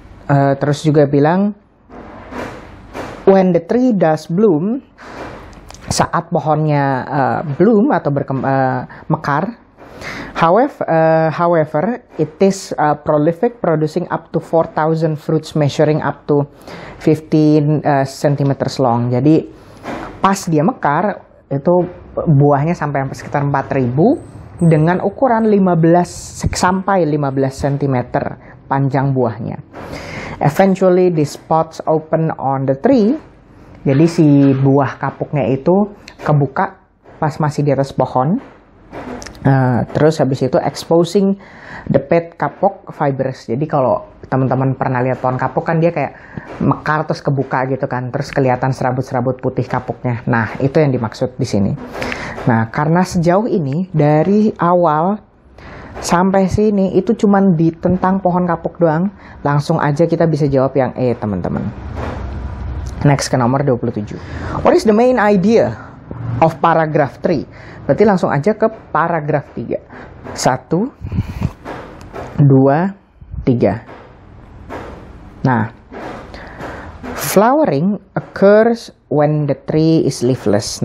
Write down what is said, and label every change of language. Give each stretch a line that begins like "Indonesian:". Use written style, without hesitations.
Indonesian: Terus juga bilang,
English: when the tree does bloom,
Indonesian: saat pohonnya bloom atau mekar,
English: however, it is prolific, producing up to 4,000 fruits, measuring up to 15 cm long.
Indonesian: Jadi pas dia mekar, itu buahnya sampai sekitar 4.000 dengan ukuran 15 sampai 15 cm panjang buahnya.
English: Eventually the spots open on the tree.
Indonesian: Jadi si buah kapuknya itu kebuka pas masih di atas pohon. Terus habis itu
English: exposing the pet kapok fibers.
Indonesian: Jadi kalau teman-teman pernah lihat pohon kapuk kan dia kayak mekar terus kebuka gitu kan, terus kelihatan serabut-serabut putih kapuknya. Nah, itu yang dimaksud di sini. Nah, karena sejauh ini dari awal sampai sini itu cuman di tentang pohon kapuk doang, langsung aja kita bisa jawab yang E, teman-teman. Next ke nomor 27.
English: What is the main idea of paragraph 3?
Indonesian: Berarti langsung aja ke paragraf 3. 1, 2, 3.
English: Nah, flowering occurs when the tree is leafless.